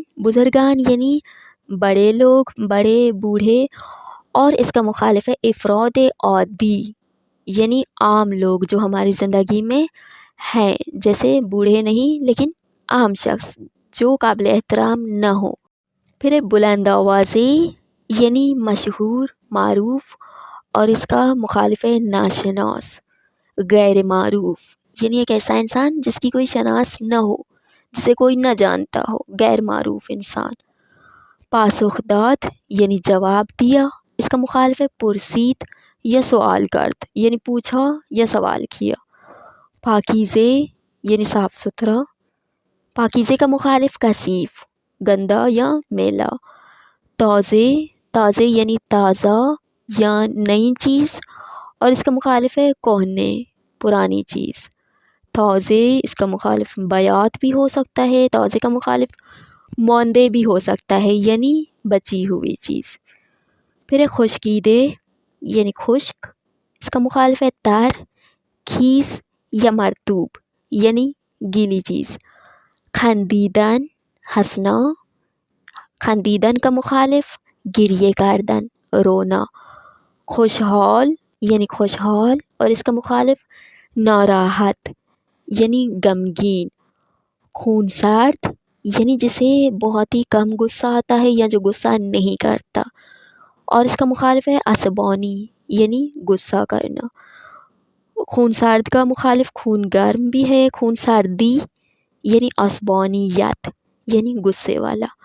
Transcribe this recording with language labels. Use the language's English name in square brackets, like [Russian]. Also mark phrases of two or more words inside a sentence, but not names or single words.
[Urdu] بزرگان یعنی بڑے لوگ، بڑے بوڑھے، اور اس کا مخالف ہے [Persian] افراد عادی، [Urdu] یعنی عام لوگ جو ہماری زندگی میں ہیں، جیسے بوڑھے نہیں لیکن عام شخص جو قابل احترام نہ ہو۔ پھر ہے [Persian] بلند آوازی [Urdu] یعنی مشہور، معروف، اور اس کا مخالف ہے ناشناس، غیر معروف، یعنی ایک ایسا انسان جس کی کوئی شناس نہ ہو، جسے کوئی نہ جانتا ہو، غیر معروف انسان۔ [Persian] پاسخ داد [Urdu] یعنی جواب دیا، اس کا مخالف ہے پرسید یا [Persian] سوال کرد، [Urdu] یعنی پوچھا یا سوال کیا۔ پاکیزے یعنی صاف ستھرا. پاکیزے کا مخالف کثیف، گندا یا میلا. تازے یعنی تازہ یا نئی چیز، اور اس کا مخالف ہے کہنے، پرانی چیز. تازے اس کا مخالف بیات بھی ہو سکتا ہے، تازے کا مخالف موندے بھی ہو سکتا ہے یعنی بچی ہوئی چیز. پھر ہے خشکیدہ یعنی خشک، اس کا مخالف ہے تر، خیس یا مرطوب یعنی گیلی چیز. خندیدن ہنسنا، خندیدن کا مخالف [Persian] گریے کردن، [Urdu] رونا. خوشحال یعنی خوشحال، اور اس کا مخالف ناراحت یعنی غمگین. خونسرد یعنی جسے بہت ہی کم غصہ آتا ہے یا جو غصہ نہیں کرتا، اور اس کا مخالف ہے عصبانی یعنی غصہ کرنا. خونسرد کا مخالف [Persian] خون گرم [Urdu] بھی ہے، خون سردی یعنی عصبانیت یعنی غصے والا.